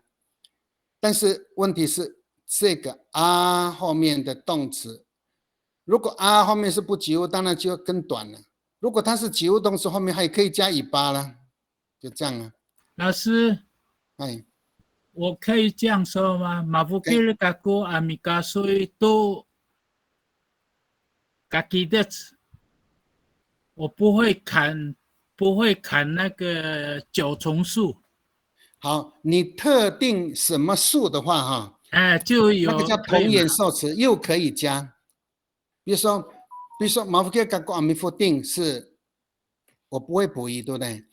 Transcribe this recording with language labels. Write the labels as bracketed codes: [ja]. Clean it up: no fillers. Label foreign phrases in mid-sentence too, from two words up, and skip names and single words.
[zh] 但是问题是这个后面的动词，如果后面是不及物，当然就更短了。如果它是及物动词，后面还可以加尾巴了，就这样了。老师，哎，我可以这样说吗 ？ [ami] mafkir kako amikasoi to gakidet， [zh] 我不会砍那个9重树。好，你特定什么树的话，哈，就有那个叫同源受词，又可以加。比如说， 比如说马福克嘎过阿弥佛定是，我不会补语，对不对？